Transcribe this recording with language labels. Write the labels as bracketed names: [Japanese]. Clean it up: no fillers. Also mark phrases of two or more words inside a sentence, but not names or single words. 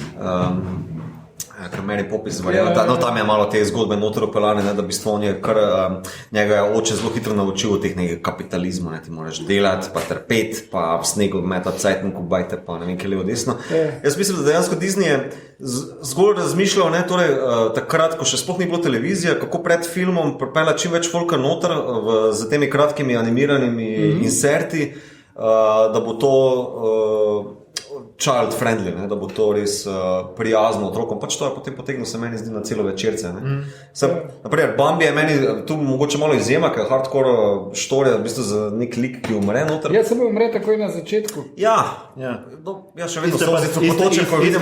[Slovenian] kar Mary Poppins varianta, tam je malo te zgodbe noter opeljane, da v bistvu on je kar, njega je oče zelo hitro naučil od teh nekaj kapitalizmu, ti moraš delati, pa trpeti, pa v snegu metati cajtnik v bajte, pa ne vem, kje levo desno. Jaz mislim, da dejansko Disney je zgolj razmišljal, takrat, ko še sploh ni bilo televizija, kako pred filmom pripeljati čim več folka noter z temi kratkimi animiranimi inserti, da bo to [English] child friendly, [Slovenian] da bo to res prijazno otrokom. Pač to je potem potegnil se meni zdi na celo večerce. Naprimer, Bambi je meni tu mogoče malo izjema, ker je hardcore štorija, v bistvu za nek lik, ki umre noter. Ja, samo umre takoj na začetku. Ja, še vedno so potočen, ko vidimo.